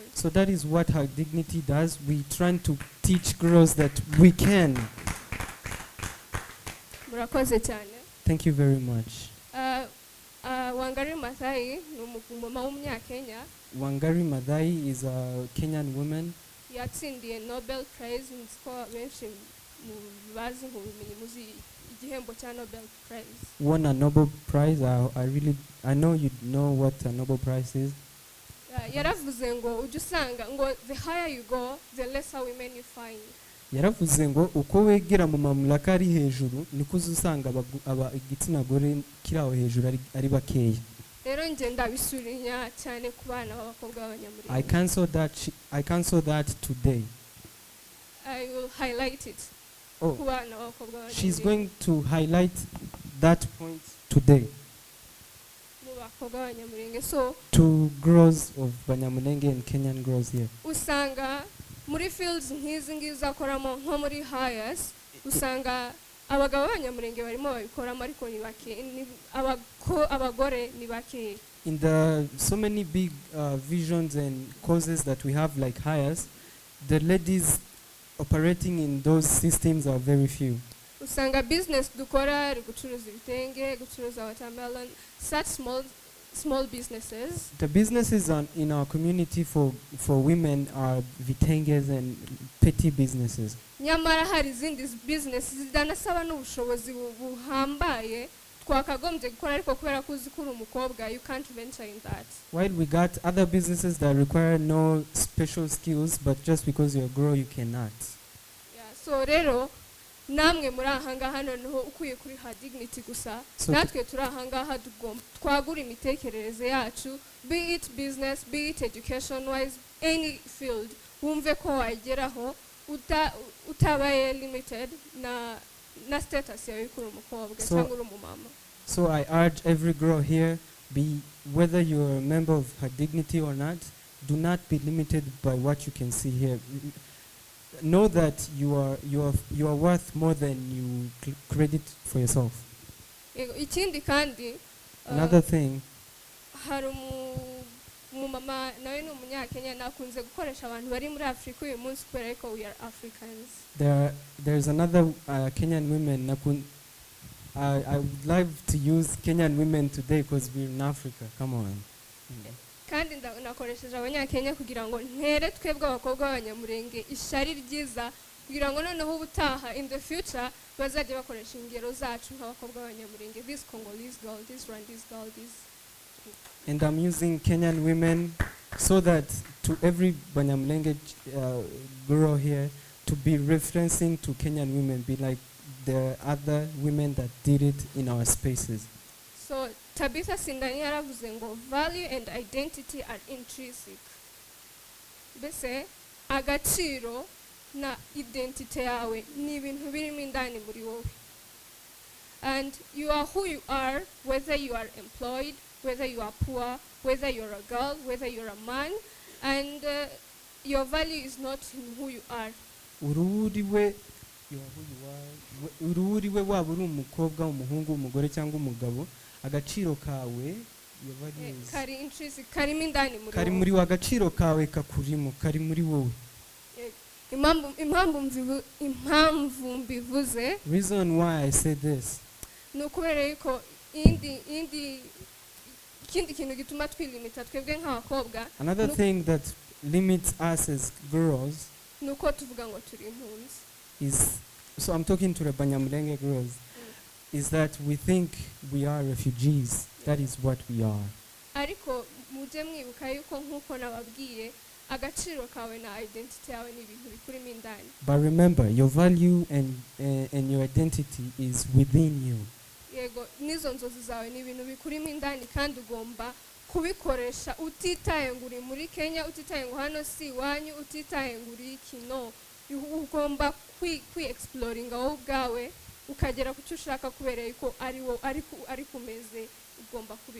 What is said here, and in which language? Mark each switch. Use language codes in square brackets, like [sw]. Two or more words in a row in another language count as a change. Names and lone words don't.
[en] So that is what Her Dignity does. We try to teach girls that we can. [rw] Murakoze cyane. [en] Thank you very much. [rw] Wangari Maathai ni umumama w'umunyakenya. [en] Wangari Maathai is a Kenyan woman. [rw] Yatsindiye Nobel Prize, nziko benshi bazi nk'ubumenyi muzi igihembo cya Nobel Prize. [en] Won a Nobel Prize. I know you know what a Nobel Prize is. [rw] Yaravuze ngo ujya usanga ngo [en] the higher you go, the lesser women you find. [rw] Yaravuze ngo uko wegera mu mamlaka ari hejuru niko uzusanga igitsina gore kiri aho hejuru ari bakeya. Rero nje ndabisurinya cyane ku bana b'abakobwa b'abanyamurenge. [en] I cancel that today. I will highlight it. Oh, [rw] Ku bana b'abakobwa b'abanyamurenge. [en] she's going to highlight that point today [rw] Mu bakobwa b'abanyamurenge. [en] So to girls of Banyamulenge and Kenyan girls here. [rw] usanga muri fields nk'izi ngizi zakoramo nko muri hires, usanga abagabo b'abanyamurenge barimo babikoramo ariko ni bake, abagore ni bake. [en] In the so many big visions and causes that we have like hires, the ladies operating in those systems are very few. [rw] Usanga business dukora ari gucuruza ibitenge, gucuruza watermelon, [en] such small businesses. The businesses in our community for women are vitenges and petty businesses. [rw] Nyamara hari izindi business zidanasaba n'ubushobozi buhambaye twakagombye gukora, ariko kubera ko uzi ko uri umukobwa [en] you can't venture in that. While we got other businesses that require no special skills, but just because you're a girl you cannot. [rw] Yeah, so rero namwe muri ahangaha noneho ukwiye kuri Her Dignity gusa, [en] So [rw] natwe turi ahangaha twagura imitekerereze yacu, [en] be it business, be it education wise, any field, [rw] wumve ko wageraho utabaye limited na status yawe kuri umukobwa cyangwa uri umumama. [en] So I urge every girl here, whether you're a member of Her Dignity or not, do not be limited by what you can see here. Know that you are worth more than you credit for yourself. [rw] Ikindi kandi [en] Another thing, [rw] hari umumama nawe ni umunyakenya, nakunze gukoresha abantu bari muri Africa uyu munsi kubera ko [en] we are Africans. there's another Kenyan women. I would like to use Kenyan women today because we're in Africa. Come on. [rw] Kandi nakoresheje abanyakenya kugira ngo ntere twebwe abakobwa b'abanyamurenge ishari ryiza, kugira ngo noneho ubutaha [en] in the future [rw] bazajya bakoresha ingero zacu nk'abakobwa b'abanyamurenge, [en] this Congolese girl, this Rwandese girl, this. And I'm using Kenyan women so that to every Banyamulenge girl here to be referencing to Kenyan women, be like the other women that did it in our spaces. So Tabitha Sindani [rw] yaravuze ngo [en] value and identity are intrinsic. [rw] Bese agaciro na identity yawe ni ibintu birimo indani muri wowe. [en] And you are who you are, whether you are employed, whether you are poor, whether you're a girl, whether you're a man, and your value is not in who you are. [rw] ururiwe ururiwe waba uri umukobwa umuhungu umugore cyangwa umugabo agaciro kawe kari muri wa agaciro kawe kakurimo kari muri wowe. impamvu mbivuze, [en] reason why I say this, [rw] nukubera yuko ikindi kintu gituma twilimita twebwe nk'abakobwa, [en] another thing that limits us as girls [rw] nuko tuvuga ngo turi impunzi [en] is, so I'm talking to the Banyamulenge girls, is that we think we are refugees. That is what we are. [rw] Ariko muje mwibuka yuko nkuko nababwiye agaciro kawe na identity yawe ni ibintu bikurimo indani. [en] But remember, your value and your identity is within you. [rw] Yego, nizo nzozi zawe ni ibintu bikurimo indani kandi ugomba kubikoresha utitaye ngo uri muri Kenya, utitaye ngo hano si wanyu, utitaye ngo uri kino. Ugomba kwi-exploring wowe ubwawe ukagera ku cyo ushaka kubera yuko ari kumeze ugomba kubiba.